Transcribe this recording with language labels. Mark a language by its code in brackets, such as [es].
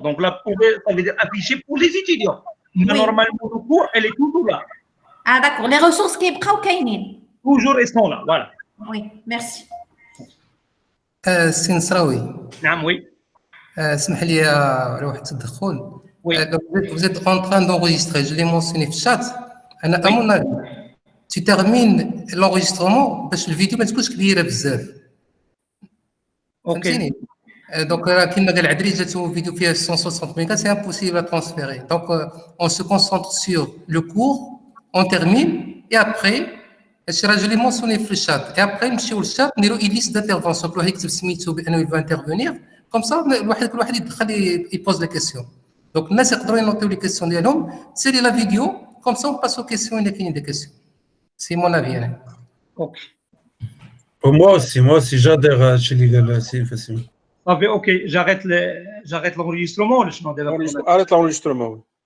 [fr] Donc, là, ça veut dire afficher pour les étudiants. Mais normalement, le cours, elle est toujours là. Ah d'accord, les ressources qui sont [ar] كاينين. [fr] Toujours elles sont là, voilà. Oui, merci. [ar] سي نصراوي. نعم [fr] oui. [ar] اسمح لي على واحد التدخل. [fr] Oui. Vous êtes en train d'enregistrer, je l'ai mentionné [ar] في الشات. أنا [fr] à mon avis, tu termines l'enregistrement [ar] باش الفيديو ما تكونش كبيرة بزاف. [fr] Ok. [ar] Donc, كما قال عدري جاتو فيديو فيها 160 ميغا, [fr] c'est impossible à transférer. Donc, on se concentre sur le cours, on termine, et après, je l'ai mentionné [ar] في الشات, [fr] et après [ar] نمشيو للشات نديرو [fr] une liste d'intervention, [ar] كل واحد يكتب سميتو بأنه [fr] il va intervenir, comme ça [ar] كل واحد يدخل يبوز لي كيسيون. Donc, الناس يقدروا ينوطيو لي كيسيون ديالهم, تسالي لا فيديو, [fr] comme ça on passe aux questions [ar] إلا كاينين دي كيسيون. [fr] C'est mon avis. Ok. Pour moi aussi, j'adhère à Chili, c'est facile. Ah, ok, j'arrête l'enregistrement. Arrête l'enregistrement, oui.